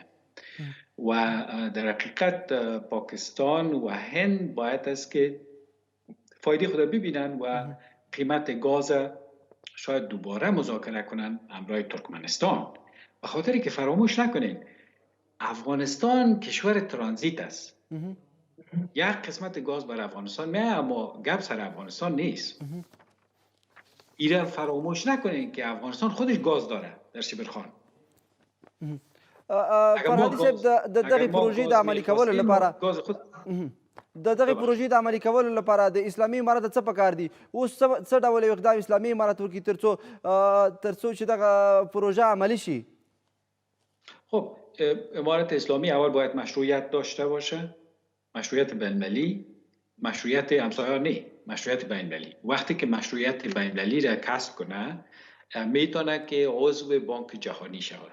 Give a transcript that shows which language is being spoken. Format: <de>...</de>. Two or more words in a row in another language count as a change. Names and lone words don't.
<fa>و در حقیقت پاکستان و هند باید است که فایده خود ببینن و قیمت گاز شاید دوباره مذاکره کنن همراه ترکمنستان. به خاطری که فراموش نکنین افغانستان کشور ترانزیت است. یک قسمت گاز بر افغانستان میاد اما گپ سر افغانستان نیست. ایران فراموش نکنین که افغانستان خودش گاز داره در شبرخان.</fa> <ps>فرهادي صاحب د دغې پروژې د عملي کولو لپاره د دغه پروژې د عملي کولو لپاره د اسلامي امارت څه پکار دي؟ اوس څه ډول یو اقدام اسلامي امارت وکړي ترڅو چې دغه پروژه عملی شي؟</ps> <fa>خب امارت اسلامی اول باید مشروعیت داشته باشه، مشروعیت بین‌المللی، مشروعیت همسایه نه، مشروعیت بین‌المللی. وقتی که مشروعیت بین‌المللی را کسب کنه میتونه که عضو بانک جهانی شود.</fa>